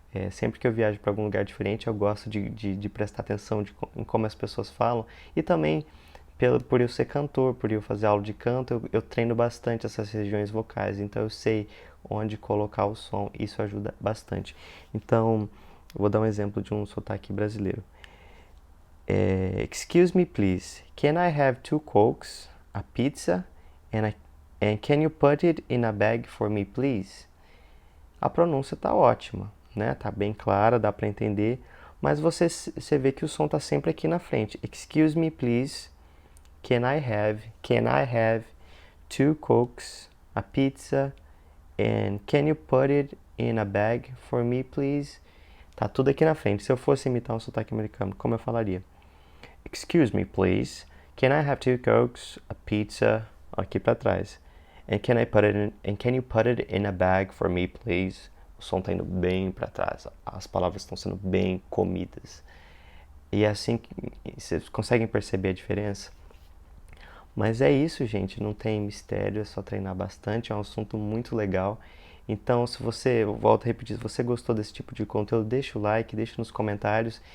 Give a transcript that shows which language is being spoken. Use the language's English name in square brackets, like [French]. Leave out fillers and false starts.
[Portuguese] Sempre que eu viajo para algum lugar diferente, eu gosto de prestar atenção em como as pessoas falam. E também, por eu ser cantor, por eu fazer aula de canto, eu treino bastante essas regiões vocais. Então eu sei onde colocar o som. Isso ajuda bastante. Então... Vou dar um exemplo de um sotaque brasileiro. [English] Excuse me, please. Can I have 2 Cokes, a pizza, and can you put it in a bag for me, please? [Portuguese] A pronúncia tá ótima, né? Tá bem clara, dá para entender, mas você vê que o som tá sempre aqui na frente. [English] Excuse me, please. Can I have 2 Cokes, a pizza, and can you put it in a bag for me, please? [Portuguese] Tá tudo aqui na frente. Se eu fosse imitar um sotaque americano, como eu falaria? [English] Excuse me, please. Can I have 2 Cokes, a pizza, [Portuguese] aqui para trás. [English] And can you put it in a bag for me, please? [Portuguese] O som tá indo bem para trás. As palavras estão sendo bem comidas. E é assim que vocês conseguem perceber a diferença? Mas é isso, gente. Não tem mistério, é só treinar bastante. É um assunto muito legal. Então, se você, eu volto a repetir, se você gostou desse tipo de conteúdo, deixa o like, deixa nos comentários.